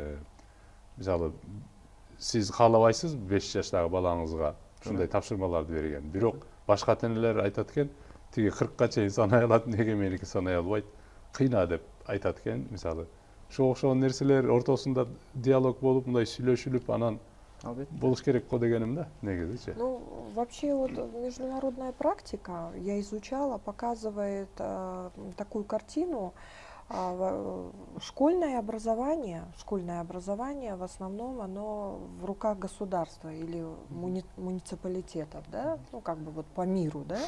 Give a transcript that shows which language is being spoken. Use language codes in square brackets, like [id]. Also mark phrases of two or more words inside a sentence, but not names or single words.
[ky] Мисалы сиз каалабайсыз 5 жаштагы балаңызга ушундай тапшырмаларды берген. Бирок башка ата-энелер айтат экен, тиги 40ка чейин санай алат, неге меники санай албайт? Кыйна деп айтат экен, мисалы. Ошо окшогон нерселер ортосунда диалог болуп, мындай сүйлөшүлүп, анан болуш керек го дегеним да, негизичи. [ru] Ну, вообще вот международная практика, я изучала, показывает такую картину. Школьное образование в основном оно в руках государства или муниципалитетов, да, ну как бы вот по миру, да.